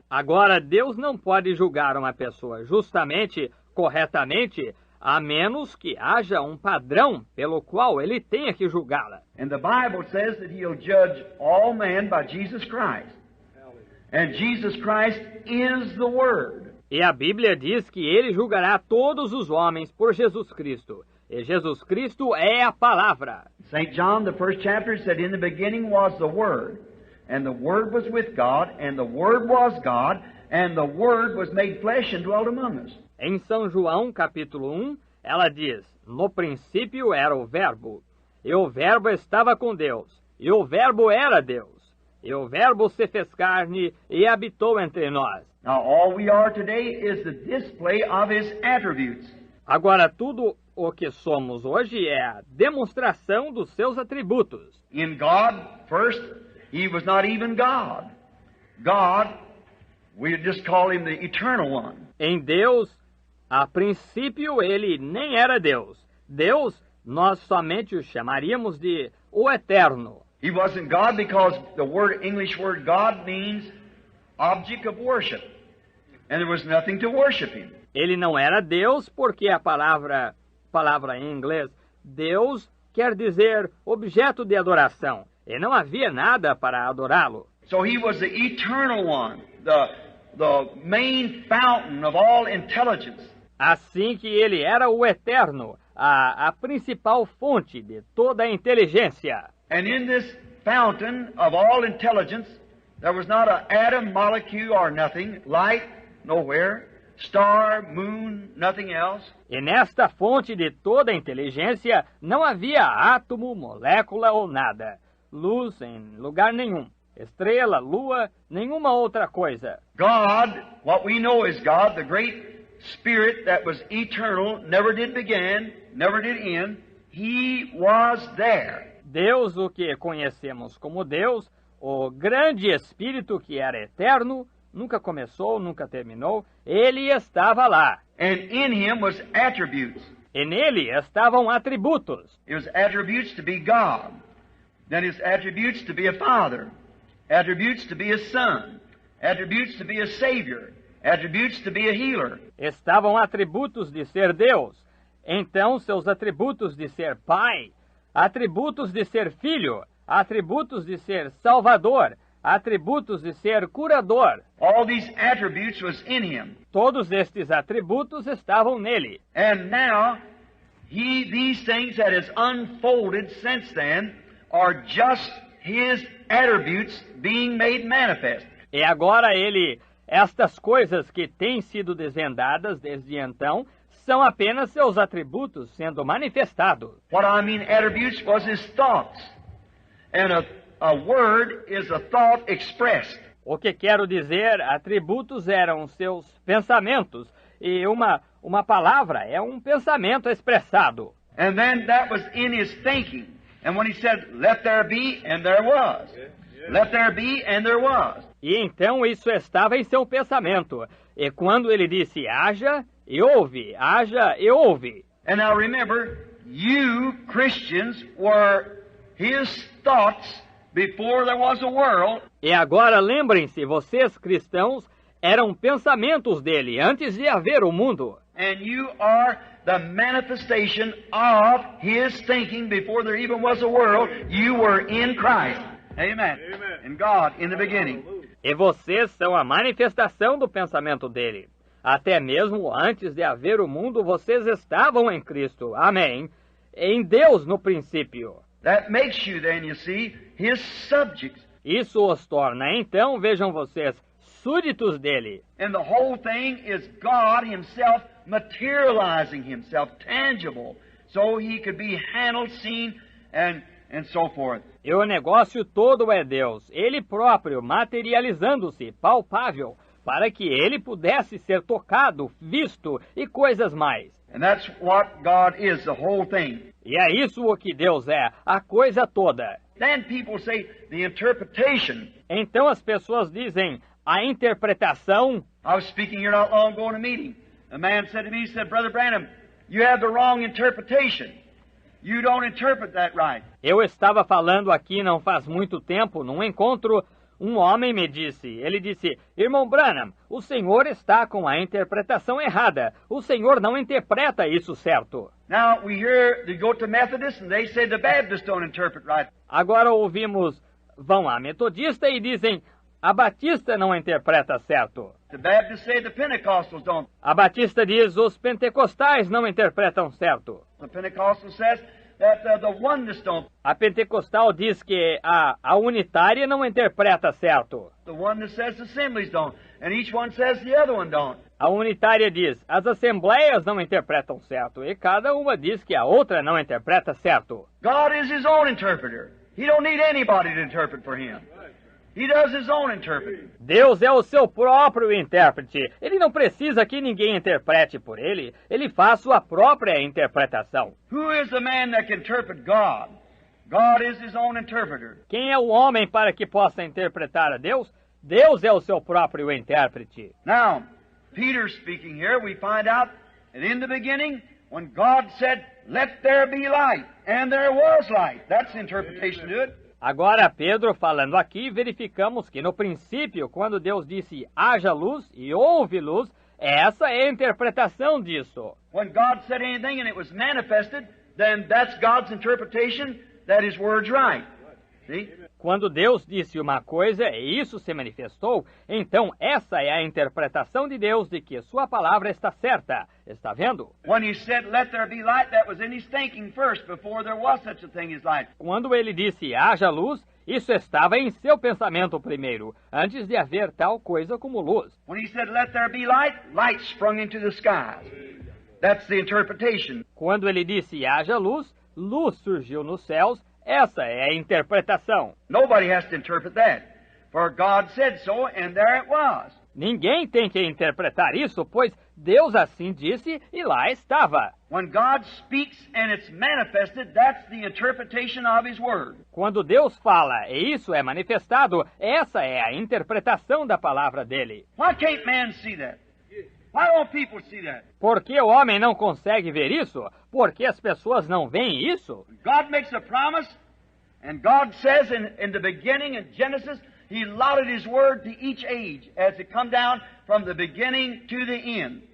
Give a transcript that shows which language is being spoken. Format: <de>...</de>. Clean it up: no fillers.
<pt>Agora, Deus não pode julgar uma pessoa justamente, corretamente, a menos que haja um padrão pelo qual Ele tenha que julgá-la.</pt> <en>And the Bible says that He'll judge all men by Jesus Christ. And Jesus Christ is the Word.</en> <pt>E a Bíblia diz que Ele julgará todos os homens por Jesus Cristo. E Jesus Cristo é a palavra.</pt> <en>St. John, the first chapter, said, "In the beginning was the Word, and the Word was with God, and the Word was God, and the Word was made flesh and dwelt among us."</en> <pt>Em São João, capítulo 1, ela diz: "No princípio era o Verbo, e o Verbo estava com Deus, e o Verbo era Deus. E o Verbo se fez carne e habitou entre nós."</pt> <en>Now, all we are today is the display of His attributes.</en> <pt>Agora, tudo o que somos hoje é a demonstração dos seus atributos.</pt> <en>In God, first, He was not even God. God, we just call Him the Eternal One.</en> <pt>Em Deus, a princípio, ele nem era Deus. Deus, nós somente o chamaríamos de o Eterno.</pt> <en>He wasn't God because the English word God means object of worship. And there was nothing to worship Him.</en> <pt>Ele não era Deus porque a palavra em inglês Deus quer dizer objeto de adoração. E não havia nada para adorá-lo.</pt> <en>So He was the eternal one, the main fountain of all intelligence.</en> <pt>Assim que ele era o eterno, a principal fonte de toda a inteligência.</pt> <en>And in this fountain of all intelligence, there was not an atom, molecule, or nothing, light, nowhere, star, moon, nothing else.</en> <pt>E nesta fonte de toda a inteligência não havia átomo, molécula ou nada, luz em lugar nenhum, estrela, lua, nenhuma outra coisa.</pt> <en>God, what we know is God, the great Spirit that was eternal, never did begin, never did end, He was there.</en> <pt>Deus, o que conhecemos como Deus, o grande Espírito que era eterno, nunca começou, nunca terminou, ele estava lá.</pt> <en>And in Him was attributes.</en> <pt>E nele estavam atributos.</pt> <en>It was attributes to be God. Then His attributes to be a Father. Attributes to be a Son. Attributes to be a Savior. Attributes to be a healer.</en> <pt>Estavam atributos de ser Deus. Então seus atributos de ser Pai, atributos de ser Filho, atributos de ser Salvador, atributos de ser curador.</pt> <en>All these attributes was in Him.</en> <pt>Todos estes atributos estavam nele.</pt> <en>And now, these things that has unfolded since then are just His attributes being made manifest.</en> <pt>E agora estas coisas que têm sido desvendadas desde então, são apenas seus atributos sendo manifestados.</pt> <en>What I mean attributes was His thoughts. And a word is a thought expressed.</en> <pt>O que quero dizer, atributos eram seus pensamentos, e uma palavra é um pensamento expressado.</pt> <en>And then that was in His thinking. And when He said, "Let there be," and there was. Let there be, and there was.</en> <pt>E então isso estava em seu pensamento. E quando ele disse, haja e houve, haja e houve.</pt> <en>And now remember, you Christians were His thoughts before there was a world.</en> <pt>E agora lembrem-se, vocês cristãos eram pensamentos dele antes de haver o mundo.</pt> <en>And you are the manifestation of His thinking before there even was a world. You were in Christ. Amen. In God, in the beginning.</en> <pt>E vocês são a manifestação do pensamento dele. Até mesmo antes de haver o mundo, vocês estavam em Cristo. Amém. Em Deus no princípio.</pt> <en>That makes you then, you see, His subjects.</en> <pt>Isso os torna, então, vejam vocês, súditos dele.</pt> <en>And the whole thing is God Himself materializing Himself, tangible, so He could be handled, seen, and so forth.</en> <pt>E o negócio todo é Deus, Ele próprio materializando-se, palpável, para que Ele pudesse ser tocado, visto e coisas mais.</pt> <en>And that's what God is, the whole thing.</en> <pt>E é isso o que Deus é, a coisa toda.</pt> <en>Then people say the interpretation.</en> <pt>Então as pessoas dizem, a interpretação.</pt> <en>I was speaking here not long ago in a meeting. A man said to me, he said, "Brother Branham, you have the wrong interpretation. You don't interpret that right."</en> <pt>Eu estava falando aqui não faz muito tempo, num encontro, um homem me disse, ele disse, irmão Branham, o senhor está com a interpretação errada. O senhor não interpreta isso certo.</pt> <en>Now we hear they go to Methodists and they say the Baptists don't interpret right.</en> <pt>Agora ouvimos, vão a metodista e dizem, a batista não interpreta certo.</pt> <en>The Baptists say the Pentecostals don't.</en> <pt>A batista diz, os pentecostais não interpretam certo.</pt> <en>The Pentecostal says that the oneness don't.</en> <pt>A pentecostal diz que a unitária não interpreta certo.</pt> <en>The oneness says the assemblies don't. And each one says the other one don't.</en> <pt>A unitária diz, as assembleias não interpretam certo, e cada uma diz que a outra não interpreta certo.</pt> <en>God is His own interpreter. He don't need anybody to interpret for Him. He does His own interpreting.</en> <pt>Deus é o seu próprio intérprete. Ele não precisa que ninguém interprete por ele. Ele faz sua própria interpretação.</pt> <en>Who is the man that can interpret God? God is His own interpreter.</en> <pt>Quem é o homem para que possa interpretar a Deus? Deus é o seu próprio intérprete.</pt> <en>Now, Peter speaking here, we find out that in the beginning, when God said, "Let there be light," and there was light. That's the interpretation to it.</en> <pt>Agora, Pedro falando aqui, verificamos que no princípio, quando Deus disse haja luz e houve luz, essa é a interpretação disso.</pt> <en>When God said anything and it was manifested, then that's God's interpretation that His word's right. See?</en> <pt>Quando Deus disse uma coisa e isso se manifestou, então essa é a interpretação de Deus de que sua palavra está certa. Está vendo?</pt> <en>When He said, "Let there be light," that was in His thinking first, before there was such a thing as light.</en> <pt>Quando ele disse haja luz, isso estava em seu pensamento primeiro, antes de haver tal coisa como luz.</pt> <en>When He said, "Let there be light," light sprung into the skies. That's the interpretation.</en> <pt>Quando ele disse haja luz, luz surgiu nos céus. Essa é a interpretação.</pt> <en>Nobody has to interpret that, for God said so, and there it was.</en> <pt>Ninguém tem que interpretar isso, pois Deus assim disse e lá estava.</pt> <en>When God speaks and it's manifested, that's the interpretation of His word.</en> <pt>Quando Deus fala e isso é manifestado, essa é a interpretação da palavra dele.</pt> <en>Why can't man see that? Why don't people see that?</en> <pt>Por que o homem não consegue ver isso? Por que as pessoas não veem isso?</pt> <en>God makes a promise, and God says in the beginning in Genesis, He allotted His word to each age as it come down from the beginning to the end.</en>